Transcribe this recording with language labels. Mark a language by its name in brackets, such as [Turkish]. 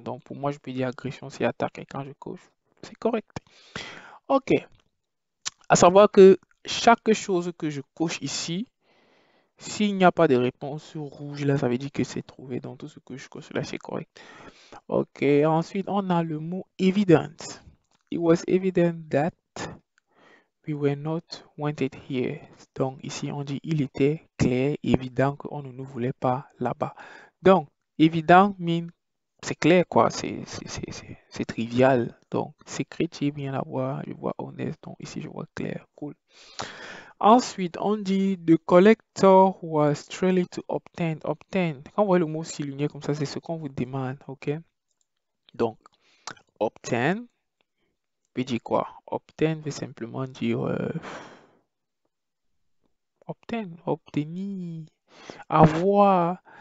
[French] Donc pour moi, je peux dire agression, c'est attaque. Et quand je coche, c'est correct. Ok. À savoir que chaque chose que je coche ici, s'il n'y a pas de réponse sur rouge, là, ça veut dire que c'est trouvé. Donc tout ce que je coche là, c'est correct. Ok. Ensuite, on a le mot evident. [English] It was evident that we were not wanted here. [French] Donc ici, on dit il était clair, évident qu'on ne nous voulait pas là-bas. Donc, évident mean c'est clair quoi, c'est trivial. Donc, secret, bien à voir, je vois honnête, donc ici je vois clair, cool. Ensuite, on dit [English] the collector was trying to obtain. [French] Obtain, quand vous voyez le mot souligné comme ça, c'est ce qu'on vous demande, ok? Donc, obtain veut dire quoi? Obtain veut simplement dire obtenir, avoir.